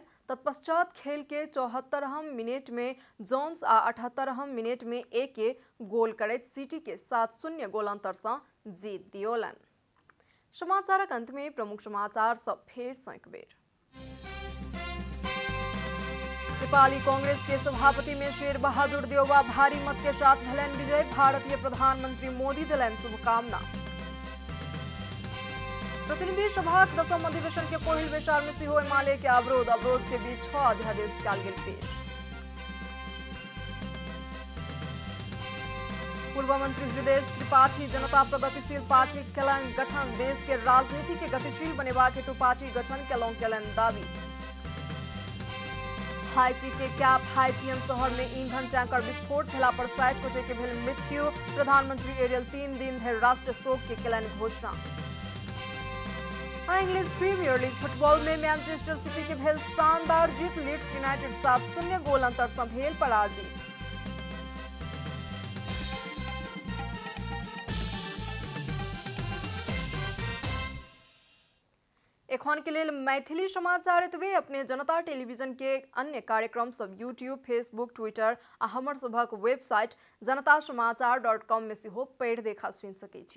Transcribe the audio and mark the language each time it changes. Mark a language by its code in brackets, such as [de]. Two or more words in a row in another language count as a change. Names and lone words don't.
[mai] तत्पश्चात खेल के 74 मिनट में जोन्स आ 78 मिनट में एके गोल करैत सिटी के 7-0 गोल अंतर सँ जीत दियौलनि। समाचारक अंत में प्रमुख समाचार सब फेर सँ एक बेर। नेपाली कांग्रेस के सभापति में शेर बहादुर देउवा भारी मत के साथ भेलनि विजय। भारतीय प्रधानमंत्री मोदी देलनि शुभकामना। प्रतिनिधि सभाक 10म अधिवेशन के पहिल बैसार में सेहो एमाले के अवरोध के बीच 6 अध्यादेश कयल गेल पेश। पूर्व मंत्री हृदय त्रिपाठी जनता प्रगतिशील पार्टी केलनि गठन। देश के राजनीति के गतिशील बनेबाक हेतु पार्टी गठन केलनि दावी। हाइटी के कैप हाइटियन शहर में ईंधन टैंकर विस्फोट भेला पर 60 गोटे के भेल मृत्यु। प्रधानमंत्री एरियल 3 दिन धरि राष्ट्र शोक के केलनि घोषणा। इंग्लिश प्रीमियर लीग फुटबॉल में मैनचेस्टर सिटी के भेल शानदार जीत। लीड्स यूनाइटेड 7-0 गोल अंतर सँ भेल पराजित। एखन के लेल मैथिली समाचार एतबे। अपने जनता टेलीविजन के अन्य कार्यक्रम सब यूट्यूब, फेसबुक, ट्विटर आ हमर सभक वेबसाइट जनतासमाचार.com में सेहो पढ़ि देखा सुनि सकै छी।